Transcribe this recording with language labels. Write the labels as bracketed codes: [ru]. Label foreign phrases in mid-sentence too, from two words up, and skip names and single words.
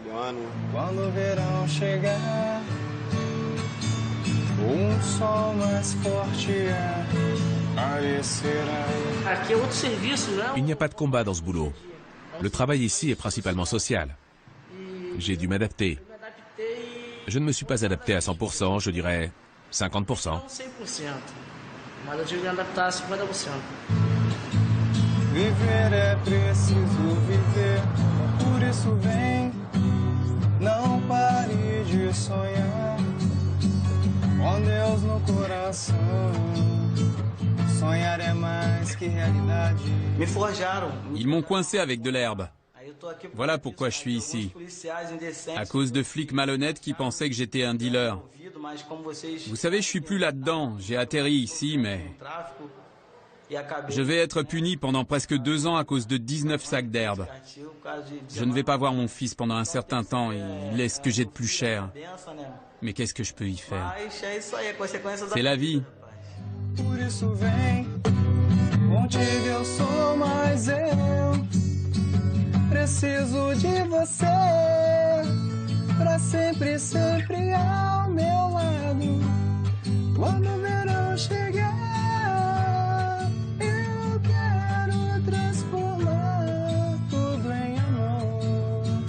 [fr] Il n'y a pas de combat dans ce boulot. Le travail ici est principalement social. J'ai dû m'adapter. Je ne me suis pas adapté à 100%, je dirais 50%. [pt] Viver é preciso viver, por isso vem, não pare de sonhar, com Deus no coração. Sonhar é mais que realidade. [fr] Ils m'ont coincé avec de l'herbe. Voilà pourquoi je suis ici. À cause de flics malhonnêtes qui pensaient que j'étais un dealer. Vous savez, je suis plus là-dedans. J'ai atterri ici, mais... Je vais être puni pendant presque 2 ans à cause de 19 sacs d'herbe. Je ne vais pas voir mon fils pendant un certain temps. Il est ce que j'ai de plus cher. Mais qu'est-ce que je peux y faire? C'est la vie. [pt] Por isso vem, contigo eu sou mais eu. Preciso de você, pra sempre, sempre ao meu lado. Quando o verão chegar, eu quero transformar tudo em amor.